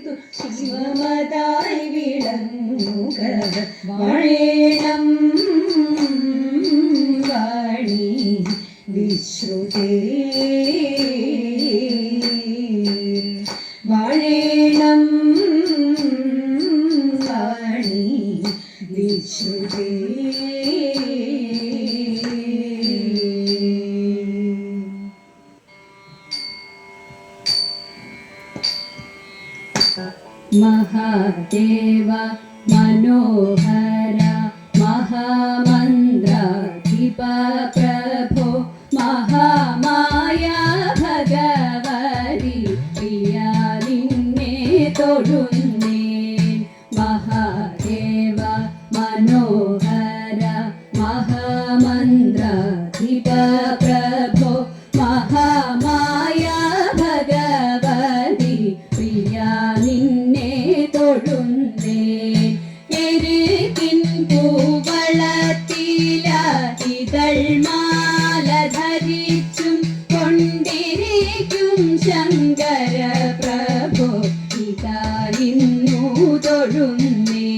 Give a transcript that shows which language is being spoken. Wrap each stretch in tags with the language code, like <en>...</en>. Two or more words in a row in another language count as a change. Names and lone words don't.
<ml>ശിവമതായി വിളങ്ങുക വാഴേണം വാണി വിശ്രുതേ വാഴേണം വാണി വിശ്രുതേ.</ml> <sa>महादेव मनोहर महामन्त्राधिप प्रभो महामाया भगवति प्रिया</sa> <ml>നിന്നെ തൊഴുന്നേ.</ml> <sa>महादेव मनोहर महामन्त्राधिप प्रभो महामाया भगवति प्रिया</sa> <ml>നിന്നെ തൊഴുന്നേ. എരുകിൻ പൂവളത്തില ഇതൾമാല ധരിച്ചും കൊണ്ടിരിക്കും ശങ്കര പ്രഭു ഇതാ ഇന്നു തൊഴുന്നേ.</ml>